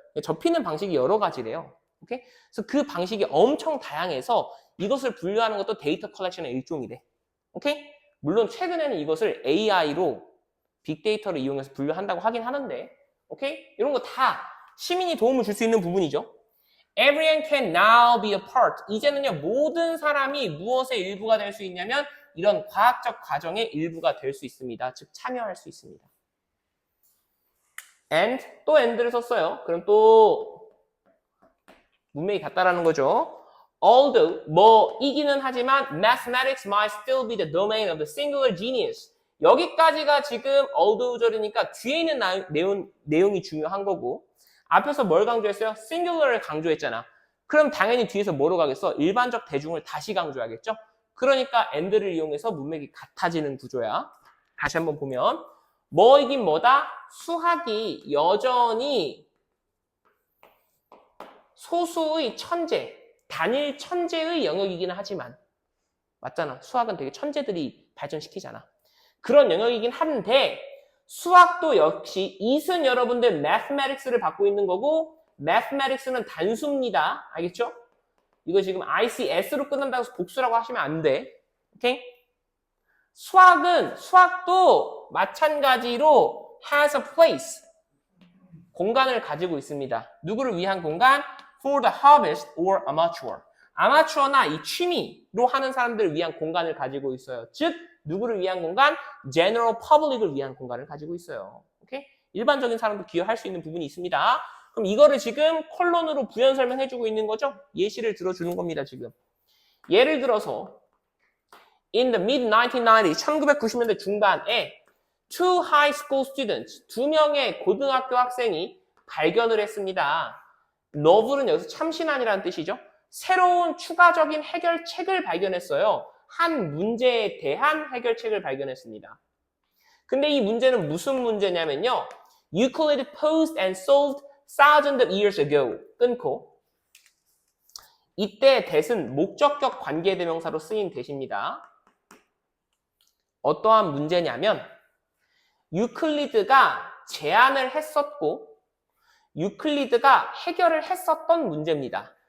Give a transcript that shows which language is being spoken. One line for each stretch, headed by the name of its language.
Korean: 접히는 방식이 여러 가지래요. 오케이? 그래서 그 방식이 엄청 다양해서 이것을 분류하는 것도 데이터 컬렉션의 일종이래. 오케이? 물론 최근에는 이것을 AI로 빅데이터를 이용해서 분류한다고 하긴 하는데, 오케이? 이런 거 다 시민이 도움을 줄 수 있는 부분이죠.
English: Everyone can now be a part.
Korean: 이제는요, 모든 사람이 무엇의 일부가 될 수 있냐면 이런 과학적 과정의 일부가 될 수 있습니다. 즉, 참여할 수 있습니다. and, 또 and를 썼어요. 그럼 또 문맥이 같다라는 거죠.
English: Although,
Korean: 뭐이기는 하지만
English: mathematics might still be the domain of the singular genius.
Korean: 여기까지가 지금 although절이니까 뒤에 있는 내용이 중요한 거고 앞에서 뭘 강조했어요? singular를 강조했잖아. 그럼 당연히 뒤에서 뭐로 가겠어? 일반적 대중을 다시 강조하겠죠? 그러니까 and를 이용해서 문맥이 같아지는 구조야. 다시 한번 보면 뭐이긴 뭐다? 수학이 여전히 소수의 천재, 단일 천재의 영역이기는 하지만 맞잖아. 수학은 되게 천재들이 발전시키잖아. 그런 영역이긴 한데 수학도 역시 이은 여러분들 mathematics를 받고 있는 거고 mathematics는 단수입니다. 알겠죠? 이거 지금 ICS로 끝난다고 해서 복수라고 하시면 안 돼. 오케이? 수학도 마찬가지로
English: has a place.
Korean: 공간을 가지고 있습니다. 누구를 위한 공간?
English: For the hobbyist or amateur.
Korean: 아마추어나 이 취미로 하는 사람들을 위한 공간을 가지고 있어요. 즉, 누구를 위한 공간? General public을 위한 공간을 가지고 있어요. 오케이? 일반적인 사람도 기여할 수 있는 부분이 있습니다. 그럼 이거를 지금 콜론으로 부연 설명해주고 있는 거죠? 예시를 들어주는 겁니다, 지금. 예를 들어서
English: In the mid-1990s,
Korean: 1990년대 중반에
English: two high school students,
Korean: 두 명의 고등학교 학생이 발견을 했습니다. novel은 여기서 참신한이라는 뜻이죠. 새로운 추가적인 해결책을 발견했어요. 한 문제에 대한 해결책을 발견했습니다. 근데 이 문제는 무슨 문제냐면요.
English: Euclid posed and solved thousands of years ago.
Korean: 끊고 이때 that은 목적격 관계대명사로 쓰인 that입니다. 어떠한 문제냐면 유클리드가 제안을 했었고 유클리드가 해결을 했었던 문제입니다.